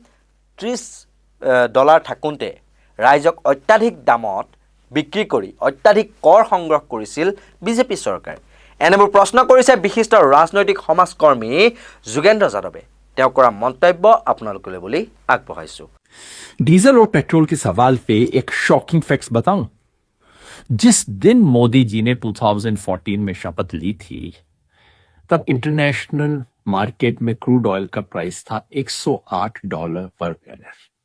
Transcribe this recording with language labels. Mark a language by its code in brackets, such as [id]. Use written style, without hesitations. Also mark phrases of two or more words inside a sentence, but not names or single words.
[as] $30 থাকোঁতে ৰাইজক অত্যাধিক দামত বিক্ৰী কৰি অত্যাধিক কৰ সংগ্ৰহ কৰিছিল বিজেপি চৰকাৰে এনেবোৰ প্ৰশ্ন কৰিছে বিশিষ্ট ৰাজনৈতিক সমাজকৰ্মী যোগেন্দ্ৰ যাদৱে তেওঁ কৰা মন্তব্য আপোনালোকলৈ বুলি আগবঢ়াইছোঁ [hi] डीजल और पेट्रोल के सवाल पे एक [en] shocking facts [hi] बताऊं जिस दिन मोदी जी ने 2014 में शपथ ली थी तब [en] international market [hi] में [en] crude oil [hi] का प्राइस था $108 [en] per barrel.